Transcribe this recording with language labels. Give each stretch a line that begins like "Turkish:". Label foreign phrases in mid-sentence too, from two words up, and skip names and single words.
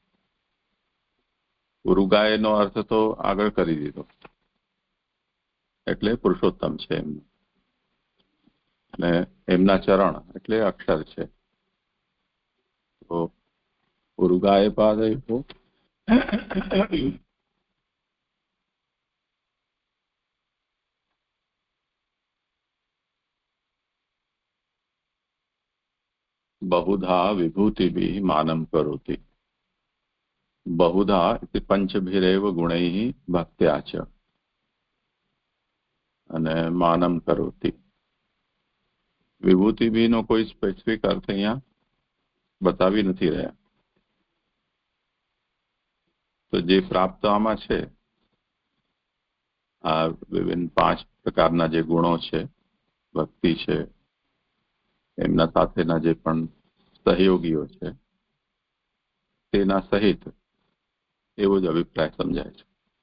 Gujarati: ઉરુગાયનો અર્થ તો આગળ કરી દીધો, એટલે પુરુષોત્તમ છે એમનું, અને એમના ચરણ એટલે અક્ષર છે.
Sanskrit: તો ઉરુગાય પાદયો बहुधा विभूतिभिः मानं करोति. बहुधा इति पंचभिरेव गुणैः भक्त्या च અને માનમ કરોતિ.
Gujarati: વિભૂતિભીનો કોઈ સ્પેસિફિક અર્થ અહીંયા બતાવી નથી રહ્યા. તો જે પ્રાપ્ત આમાં છે, આ વિભિન્ન 5 પ્રકારના જે ગુણો છે, ભક્તિ છે, એમના સાથેના જે પણ સહયોગીઓ છે, તેના સહિત એવો જ અભિપ્રાય સમજાય છે.